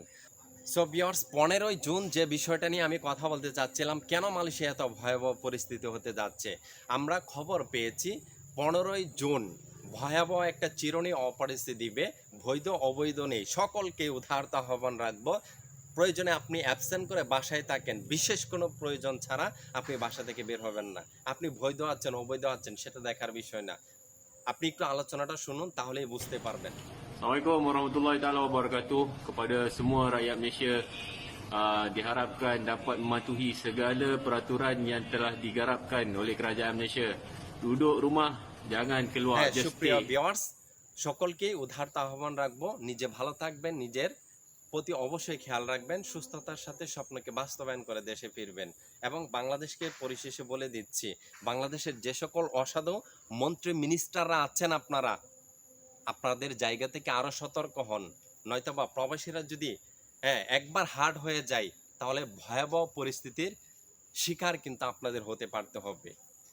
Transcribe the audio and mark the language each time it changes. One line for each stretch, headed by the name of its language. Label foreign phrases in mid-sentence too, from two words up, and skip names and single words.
English: So viewers,
Bangla: 15ই জুন যে বিষয়টা নিয়ে আমি কথা বলতে চাচ্ছিলাম, কেন মালয়েশিয়া এত ভয়াবহ পরিস্থিতি হতে যাচ্ছে, আমরা খবর পেয়েছি 15ই জুন ভয়াবহ একটা চিরুনি অপরিস্থিতি দিবে। বৈধ অবৈধ নেই, সকলকে উদারতা আহ্বান রাখবো, প্রয়োজনে আপনি অ্যাবসেন্ট করে বাসায় থাকেন, বিশেষ কোনো প্রয়োজন ছাড়া আপনি বাসা থেকে বের হবেন না। আপনি বৈধ আছেন অবৈধ আছেন সেটা দেখার বিষয় না। আপনি একটু আলোচনাটা শুনুন, তাহলেই বুঝতে পারবেন।
Malay: Assalamualaikum warahmatullahi taala wabarakatuh kepada semua rakyat Malaysia. Diharapkan dapat mematuhi segala peraturan yang telah digarapkan oleh kerajaan Malaysia. Duduk rumah, jangan keluar,
Bangla: হ্যাঁ just সুপ্রিয় stay. ভিউয়ার্স, সকলকেই উদারতা আহ্বান রাখবো, নিজে ভালো থাকবেন, নিজের প্রতি অবশ্যই খেয়াল রাখবেন, সুস্থতার সাথে স্বপ্নকে বাস্তবায়ন করে দেশে ফিরবেন। এবং বাংলাদেশকে পরিশেষে বলে দিচ্ছি, বাংলাদেশের যে সকল অসাধু মন্ত্রী মিনিস্টাররা আছেন, আপনারা আপনাদের জায়গা থেকে আরো সতর্ক হন, নয়তোবা প্রবাসীরা যদি, হ্যাঁ, একবার হার্ড হয়ে যায়, তাহলে ভয়াবহ পরিস্থিতির শিকার কিন্তু আপনাদের হতে পারতে হবে।